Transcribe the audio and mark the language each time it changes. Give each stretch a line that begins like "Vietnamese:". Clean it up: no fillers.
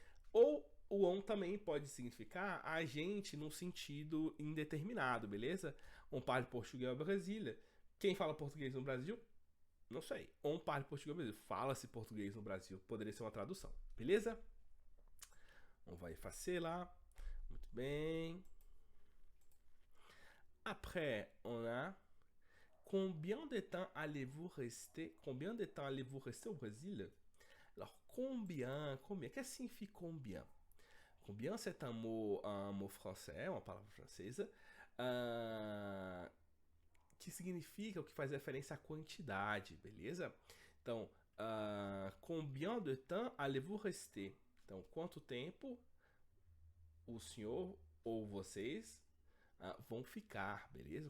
Portuguese: Ou o on também pode significar agente num sentido indeterminado, beleza? On parle português ao Brasília. Quem fala português no Brasil? Não sei. On parle português no Brasil. Fala-se português no Brasil. Poderia ser uma tradução. Beleza?
French: On va effacer lá.
Portuguese: Muito bem.
French: Après, on a combien de temps allez-vous rester? Combien de temps allez-vous rester au Brésil? Alors, combien, qu'est-ce que signifie combien?
Portuguese: Combien,
French: c'est un mot français,
Portuguese: uma palavra francesa, que significa, ou que faz referência à quantidade, beleza?
French: Então, combien de temps allez-vous rester?
Portuguese: Então, quanto tempo o senhor ou vocês vão ficar, beleza?